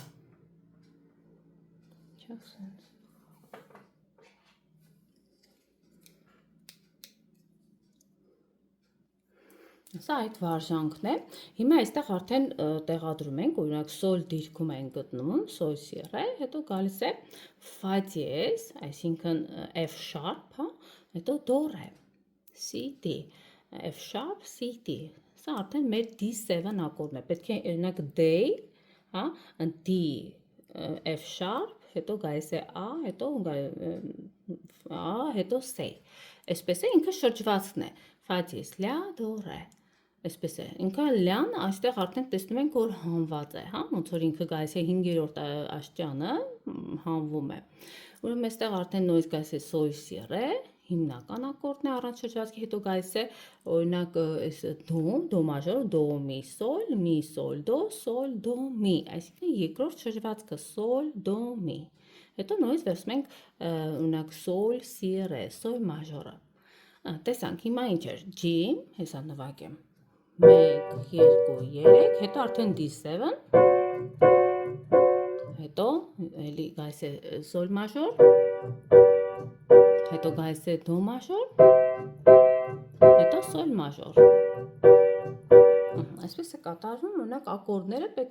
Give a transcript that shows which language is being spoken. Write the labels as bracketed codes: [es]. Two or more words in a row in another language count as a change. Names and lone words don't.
[hy] Սա այդ վարժանքն է։ Հիմա այստեղ արդեն տեղադրում ենք, օրինակ սոլ դիրքում են գտնվում, սոլ si re, հետո գալիս է fa diez, այսինքն [en] F sharp, [hy] հա, հետո do re, si d, [en] F sharp, [hy] si d։ Սա արդեն մեր D7 ակորդն է։ Պետք է օրինակ D, հա, D, [en] F sharp, [hy] հետո գալիս է A, հետո C։ Այսպես է, ինքը շրջվածքն է։ Fa diez, la, do re։ Այսպես է, ինքը լյան, այստեղ արդեն տեսնում ենք, որ հանված է, հա, ոնց որ ինքը գալիս է 5-րդ աշճանը հանվում է։ Ուրեմն այստեղ արդեն նույնիսկ գալիս է sol si re, հիմնական ակորդն է առանց շրջվածքի, հետո գալիս է օրինակ այս դո մաժոր, դո մի սոլ դո մի, այսինքն երկրորդ շրջվածքը սոլ դո մի։ Հետո նույնիսկ վերցնում ենք օրինակ sol si re, սոլ մաժորը։ Տեսանք, հիմա ինչ էր, G, հեսա նվագեմ։ 1, 2, 3, հետո արդեն D7, հետո էլի գալիս է սոլ մաժոր, հետո գալիս է դո մաժոր, հետո սոլ մաժոր։ Այսպես է կատարվում, օրինակ ակորդները պետք